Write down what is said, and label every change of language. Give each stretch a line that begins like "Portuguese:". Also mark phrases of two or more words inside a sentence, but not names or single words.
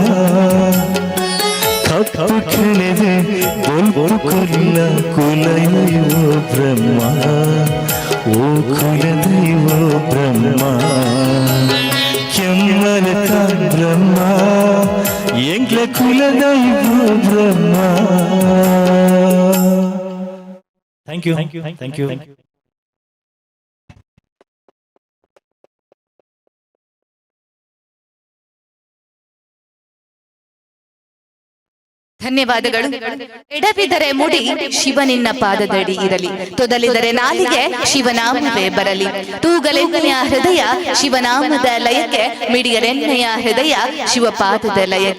Tulu: ಕಪ್ಪು ಕೆಳೆದೆ ಬೊಲ್ಪು ಕೊಲ್ಲ ಕುಲದೈವ ಬ್ರಹ್ಮ ಓ ಕುಲದೈವ ಬ್ರಹ್ಮ ಕೆಮ್ಮಲತ ಬ್ರಹ್ಮ ಎಂಗ್ಲ ಕುಲದೈವ ಬ್ರಹ್ಮ
English: Thank you.
Kannada: ಧನ್ಯವಾದಗಳು. ಎಡವಿದರೆ ಮುಡಿ ಶಿವನಿನ್ನ ಪಾದದಡಿ ಇರಲಿ, ತೊದಲಿದರೆ ನಾಲಿಗೆ ಶಿವನಾಮವೇ ಬರಲಿ, ತೂಗಲೆನ್ನೆಯ ಹೃದಯ ಶಿವನಾಮದ ಲಯಕ್ಕೆ, ಮಿಡಿಯಲೆನ್ನೆಯ ಹೃದಯ ಶಿವಪಾದದ ಲಯಕ್ಕೆ.